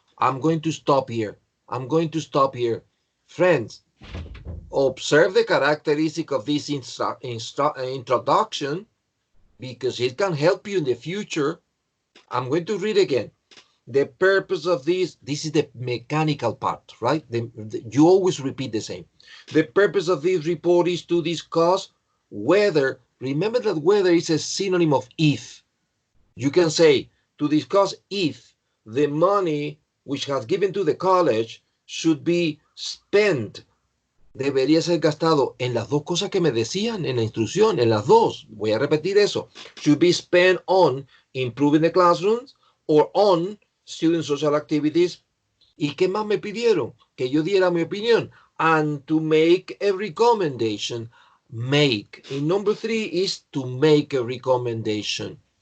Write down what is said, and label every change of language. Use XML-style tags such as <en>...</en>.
<en>I'm going to stop here. I'm going to stop here. Friends, observe the characteristic of this introduction because it can help you in the future. I'm going to read again. The purpose of this is the mechanical part, right? You always repeat the same. The purpose of this report is to discuss whether, remember that whether is a synonym of if. You can say to discuss if the money which has given to the college should be spent,</en> <es>debería ser gastado en las dos cosas que me decían en la instrucción, en las dos. Voy a repetir eso.</es> <en>Should be spent on improving the classrooms or on student social activities.</en> <es>¿Y qué más me pidieron? Que yo diera mi opinión.</es> <en>And to make a recommendation. Make. And number 3 is to make a recommendation.</en>